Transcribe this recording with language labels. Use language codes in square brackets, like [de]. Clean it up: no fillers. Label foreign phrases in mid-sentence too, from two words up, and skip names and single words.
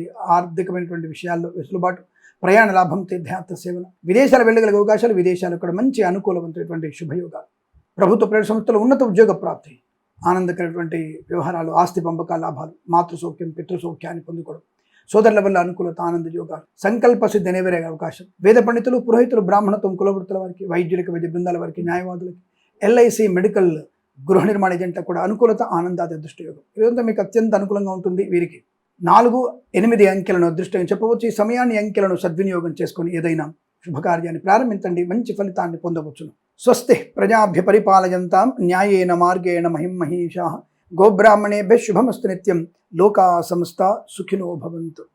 [te] ఆర్థికమైనటువంటి విషయాల్లో వెసులుబాటు, ప్రయాణ లాభం, తీర్థయాత్ర సేవలు, విదేశాలు వెళ్ళగలిగే అవకాశాలు, విదేశాలు కూడా మంచి అనుకూలవంతమైనటువంటి శుభయోగాలు, ప్రభుత్వ ప్రైవేట్ సంస్థలు ఉన్నత ఉద్యోగ ప్రాప్తి, ఆనందకరమైనటువంటి వ్యవహారాలు, ఆస్తి పంపకాల లాభాలు, మాతృసౌఖ్యం, పితృసౌఖ్యాన్ని పొందుకోవడం, సోదరుల వల్ల అనుకూలత, ఆనంద యోగాలు, సంకల్ప సిద్ధి నెరవేరే అవకాశం, వేద పండితులు, పురోహితులు, బ్రాహ్మణత్వం, కులవృత్తుల వారికి, వైద్యులకి, వైద్య బృందాల వారికి, న్యాయవాదులకి, ఎల్ఐసి, మెడికల్, గృహ నిర్మాణ ఏజెంట్లకు కూడా అనుకూలత, ఆనందాది అదృష్ట యోగం. ఇదంతా మీకు అత్యంత అనుకూలంగా ఉంటుంది. వీరికి 4, 8 అంకెలను అదృష్టంగా చెప్పవచ్చు. ఈ సమయాన్ని, అంకెలను సద్వినియోగం చేసుకొని ఏదైనా శుభకార్యాన్ని ప్రారంభించండి, మంచి ఫలితాన్ని పొందవచ్చును. [sa] స్వస్తి ప్రజాభ్య పరిపాలయంతాం న్యాయేన మార్గేణ మహిం మహీషాః. గోబ్రాహ్మణేభ్యः శుభమస్తు నిత్యం. లోకా సమస్తా సుఖినో భవంతు.